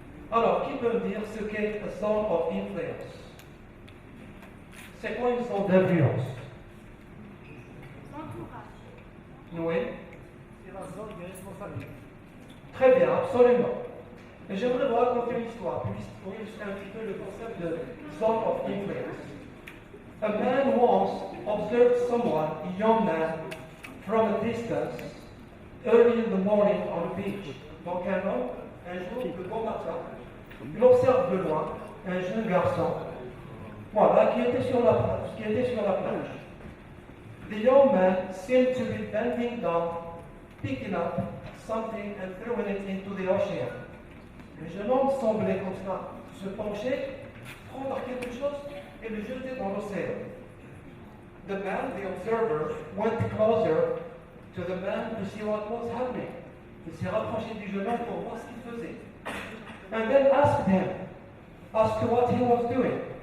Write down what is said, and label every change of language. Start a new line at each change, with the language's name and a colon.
French: Alors, qui peut me dire ce qu'est
English: a zone of influence?
French: C'est quoi une zone d'influence? Oui. C'est la zone de responsabilité. Très bien, absolument. Et j'aimerais vous raconter une histoire pour illustrer un petit peu le concept de
English: zone of influence. A man once observed someone, a young man, from a distance, early in the morning on the beach.
French: Donc un homme, un jour de bon matin, il observe de loin un jeune garçon, voilà, qui était sur la plage.
English: The young man seemed to be bending down, picking up something and throwing it into the ocean.
French: Le jeune homme semblait comme ça se pencher, prendre quelque chose et le jeter dans l'océan.
English: The man, the observer, went closer to the man to see what was happening.
French: Il s'est rapproché du jeune homme pour voir ce qu'il faisait.
English: And then asked him as to what he was doing.